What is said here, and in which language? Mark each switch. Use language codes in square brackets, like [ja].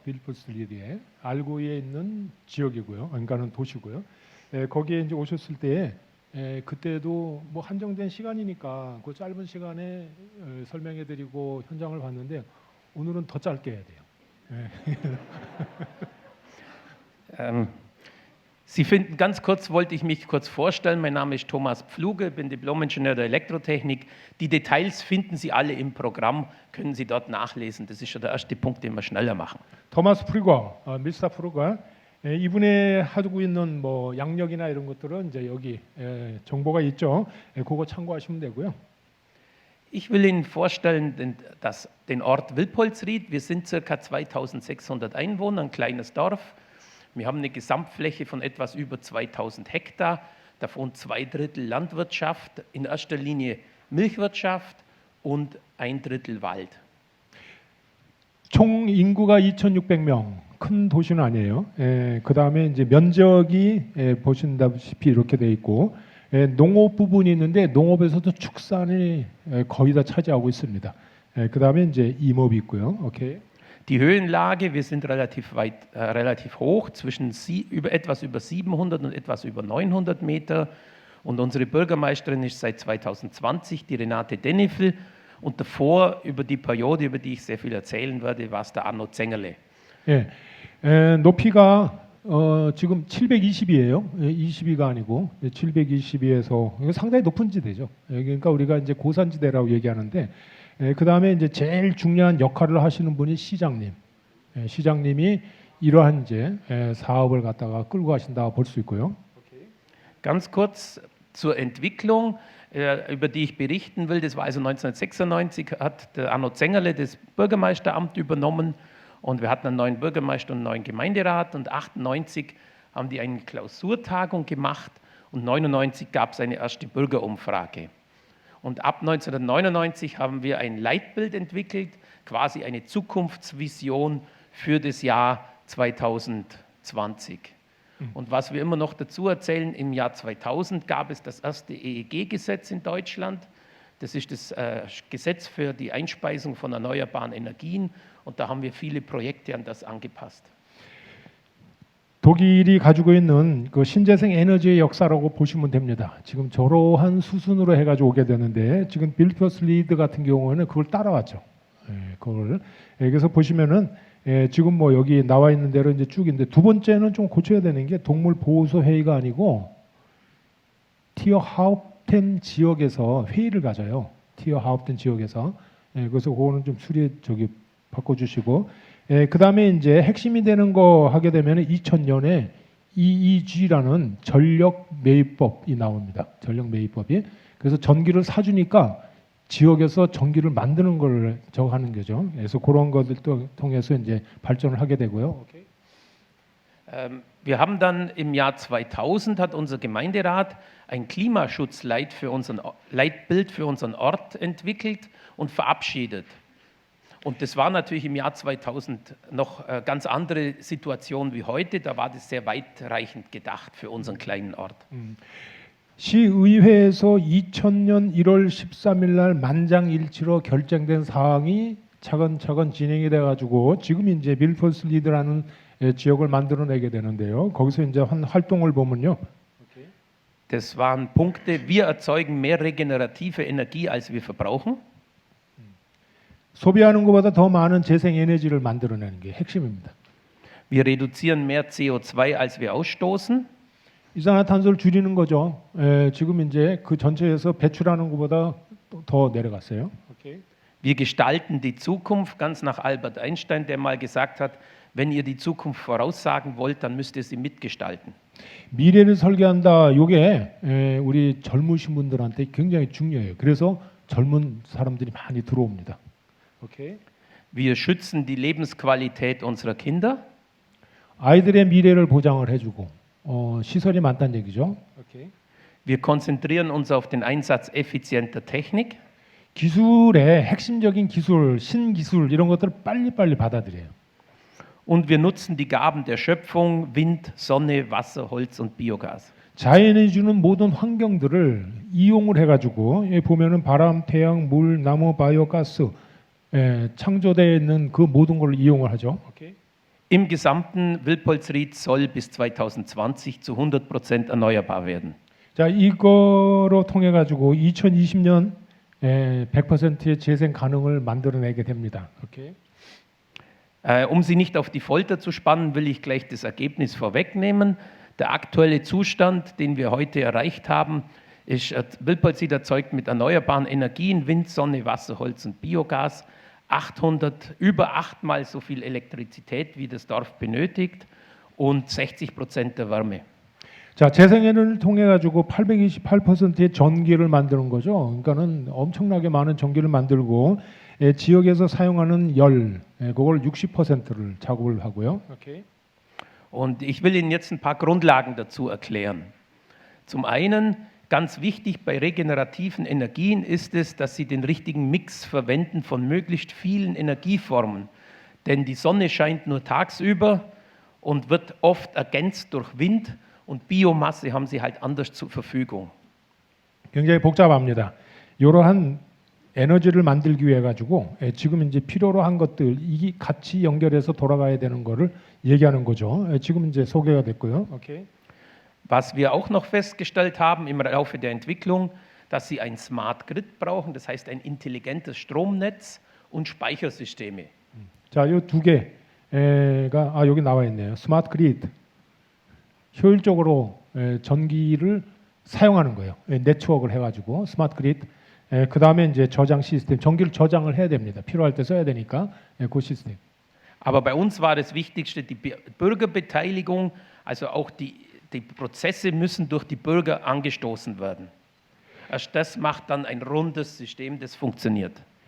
[ko] 빌포스리드에 알고에 있는 지역이고요. 그러니까는 도시고요. 거기에 이제 오셨을 때 그때도 뭐 한정된 시간이니까 그 짧은 시간에 설명해드리고 현장을 봤는데 오늘은 더 짧게 해야 돼요. [de] Sie finden, ganz kurz wollte ich mich kurz vorstellen, mein Name ist Thomas Pfluge, bin Diplom-Ingenieur der Elektrotechnik. Die Details finden Sie alle im Programm, können Sie dort nachlesen. Das ist schon der erste Punkt, den wir schneller machen. [ko] 토마스 프리거, 미스터 프리거, 이분의 하고 있는 뭐 양력이나 이런 것들은 이제 여기 정보가 있죠. 그거 참고하시면 되고요. [de] Ich will Ihnen vorstellen den Ort Wilpolsried. Wir sind ca. 2600 Einwohner, ein kleines Dorf. Wir haben eine Gesamtfläche von etwas über 2000 Hektar, davon 2/3 Landwirtschaft, in erster Linie Milchwirtschaft und 1/3 Wald. [ko] 총 인구가 2,600명, 큰 도시는 아니에요. 그 다음에 이제 면적이 보신다시피 이렇게 돼 있고 농업 부분이 있는데 농업에서도 축산이 거의 다 차지하고 있습니다. 그 다음에 이제 임업이 있고요. 오케이. [de] Die Höhenlage, wir sind relativ hoch, etwas über 700 und etwas über 900 Meter. Und unsere Bürgermeisterin ist seit 2020 die Renate Dennefel. Und davor, über die Periode, über die ich sehr viel erzählen werde, war es der Arno Zengerle. [ko] 예, 높이가 지금 720이에요. 22가 아니고 722에서 상당히 높은 지대죠. 그러니까 우리가 이제 고산지대라고 얘기하는데. 그 다음에 이제 제일 중요한 역할을 하시는 분이 시장님. 시장님이 이러한 이제 사업을 갖다가 끌고 가신다고 볼 수 있고요. [de] Ganz kurz zur Entwicklung, über die ich berichten will. Das war also 1996, hat der Arno Zengerle das Bürgermeisteramt übernommen und wir hatten einen neuen Bürgermeister und einen neuen Gemeinderat und 1998 haben die eine Klausurtagung gemacht und 1999 gab es eine erste Bürgerumfrage. Und ab 1999 haben wir ein Leitbild entwickelt, quasi eine Zukunftsvision für das Jahr 2020. Und was wir immer noch dazu erzählen, im Jahr 2000 gab es das erste EEG-Gesetz in Deutschland. Das ist das Gesetz für die Einspeisung von erneuerbaren Energien. Und da haben wir viele Projekte an das angepasst. [ko] 독일이 가지고 있는 그 신재생 에너지의 역사라고 보시면 됩니다. 지금 저러한 수순으로 해가지고 오게 되는데 지금 빌포스리드 같은 경우는 그걸 따라왔죠. 그걸 그래서 보시면은 지금 뭐 여기 나와 있는 대로 이제 쭉 있는데 두 번째는 좀 고쳐야 되는 게 동물 보호소 회의가 아니고 티어 하우프텐 지역에서 회의를 가져요. 티어 하우프텐 지역에서 그래서 그거는 좀 바꿔주시고. 그 다음에 이제 핵심이 되는 거 하게 되면 2000년에 EEG라는 전력 매입법이 나옵니다. 전력 매입법이. 그래서 전기를 사주니까 지역에서 전기를 만드는 걸 저거 하는 거죠. 그래서 그런 것들도 통해서 이제 발전을 하게 되고요. 오케이. [de] Wir haben dann im Jahr 2000 hat unser Gemeinderat ein Klimaschutzleitbild für unseren Ort entwickelt und verabschiedet. Und das war natürlich im Jahr 2000 noch eine ganz andere Situation wie heute. Da war das sehr weitreichend gedacht für unseren kleinen Ort. [ko] 시의회에서 2000년 1월 13일 날 만장일치로 결정된 사항이 차근차근 진행이 돼 가지고 지금 이제 밀퍼슬리드라는 지역을 만들어내게 되는데요. 거기서 이제 한 활동을 보면요. [de] Das waren Punkte, wir erzeugen mehr regenerative Energie, als wir verbrauchen. [ko] 소비하는 것보다 더 많은 재생 에너지를 만들어내는 게 핵심입니다. [de] Wir reduzieren mehr CO2, als wir ausstoßen. [ko] 이산화탄소를 줄이는 거죠. 지금 이제 그 전체에서 배출하는 것보다 더 내려갔어요. [de] Wir gestalten die Zukunft, ganz nach Albert Einstein, der mal gesagt hat, wenn ihr die Zukunft voraussagen wollt, dann müsst ihr sie mitgestalten. [ko] 미래를 설계한다. 이게 우리 젊으신 분들한테 굉장히 중요해요. 그래서 젊은 사람들이 많이 들어옵니다. [de] Wir schützen die Lebensqualität unserer Kinder. [ko] 아이들의 미래를 보장을 해주고 시설이 많다는 얘기죠. [de] Wir konzentrieren uns auf den Einsatz effizienter Technik. [ko] 기술의 핵심적인 기술, 신기술 이런 것들을 빨리빨리 받아들여요. [de] Und wir nutzen die Gaben der Schöpfung, Wind, Sonne, Wasser, Holz und Biogas. [ko] 자연이 주는 모든 환경들을 이용을 해가지고 여기 보면은 바람, 태양, 물, 나무, 바이오, 가스 창조되어 있는 그 모든 걸 이용을 하죠. [de] Im gesamten Wilpolsried soll bis 2020 zu 100% erneuerbar werden. [ko] 자, 이거로 통해 가지고 2020년 100%의 재생 가능을 만들어내게 됩니다. [de] Um Sie nicht auf die Folter zu spannen, will ich gleich das Ergebnis vorwegnehmen. Der aktuelle Zustand, den wir heute erreicht haben, ist, Wilpolsried erzeugt mit erneuerbaren Energien, Wind, Sonne, Wasser, Holz und Biogas, über 8-mal so viel Elektrizität, wie das Dorf benötigt, und 60% der Wärme. [ko] 자, 재생에너지를 통해 가지고 828%의 전기를 만드는 거죠. 그러니까는 엄청나게 많은 전기를 만들고 지역에서 사용하는 열, 그걸 60%를 작업을 하고요. [de] Und ich will Ihnen jetzt ein paar Grundlagen dazu erklären. Zum einen, ganz wichtig bei regenerativen Energien ist es, dass Sie den richtigen Mix verwenden von möglichst vielen Energieformen. Denn die Sonne scheint nur tagsüber und wird oft ergänzt durch Wind, und Biomasse haben Sie halt anders zur Verfügung. [ko] 굉장히 복잡합니다. 이러한 에너지를 만들기 위해 가지고 지금 이제 필요로 한 것들 이 같이 연결해서 돌아가야 되는 거를 얘기하는 거죠. 지금 이제 소개가 됐고요. [de] Was wir auch noch festgestellt haben im Laufe der Entwicklung, dass Sie ein Smart Grid brauchen, das heißt ein intelligentes Stromnetz und Speichersysteme. [ko] 자, 이 두 개가 여기 나와 있네요. 스마트 그리드. 효율적으로 전기를 사용하는 거예요. 네트워크를 해가지고 스마트 그리드. 그 다음에 이제 저장 시스템, 전기를 저장을 해야 됩니다. 필요할 때 써야 되니까 그 시스템. [de] Aber bei uns war das Wichtigste die Bürgerbeteiligung, also auch die Prozesse müssen durch die Bürger angestoßen werden. Erst das macht dann ein rundes System, das funktioniert.